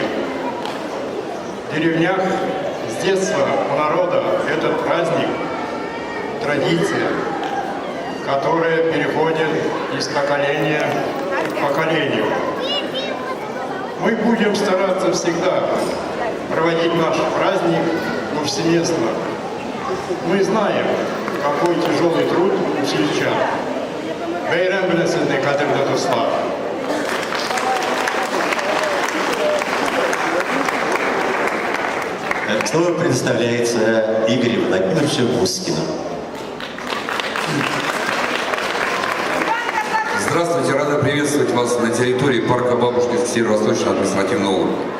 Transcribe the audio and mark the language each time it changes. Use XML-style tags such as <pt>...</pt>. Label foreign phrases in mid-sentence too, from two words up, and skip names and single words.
<ru>В деревнях с детства у народа этот праздник – традиция, которая переходит из поколения к поколению. Мы будем стараться всегда проводить наш праздник повсеместно. Мы знаем, какой тяжелый труд у сельчан.</ru> <tt>Бәйрәм белән сезне, кадерле дуслар.</tt> <ru>Слово предоставляется Игорю Владимировичу Бускину. Здравствуйте, рада приветствовать вас на территории парка Бабушкинского Северо-Восточного административного округа.</ru>